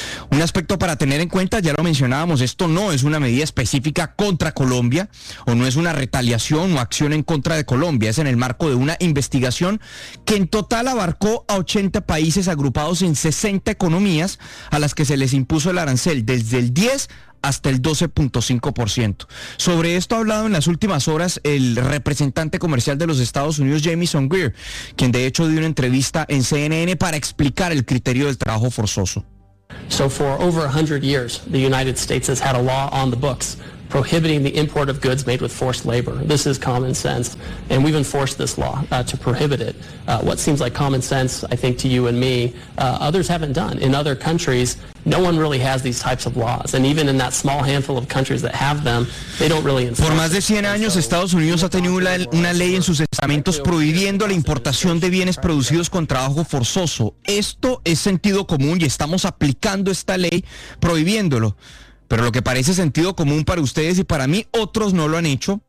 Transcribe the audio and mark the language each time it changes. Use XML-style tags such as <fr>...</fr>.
<es>Un aspecto para tener en cuenta, ya lo mencionábamos, esto no es una medida específica contra Colombia o no es una retaliación o acción en contra de Colombia, es en el marco de una investigación que en total abarcó a 80 países agrupados en 60 economías a las que se les impuso el arancel desde el 10% hasta el 12.5%. Sobre esto ha hablado en las últimas horas el representante comercial de los Estados Unidos, Jamison Greer, quien de hecho dio una entrevista en CNN para explicar el criterio del trabajo forzoso.</es> <en>So for over 100 years, the United States has had a law on the books prohibiting the import of goods made with forced labor. This is common sense, and we've enforced this law to prohibit it. What seems like common sense, I think, to you and me, others haven't done. In other countries, no one really has these types of laws, and even in that small handful of countries that have them, they don't really enforce</en> <es>it. Por más de 100 años, Estados Unidos ha tenido una ley en sus estamentos prohibiendo la importación de bienes producidos con trabajo forzoso. Esto es sentido común y estamos aplicando esta ley prohibiéndolo. Pero lo que parece sentido común para ustedes y para mí, otros no lo han hecho.</es>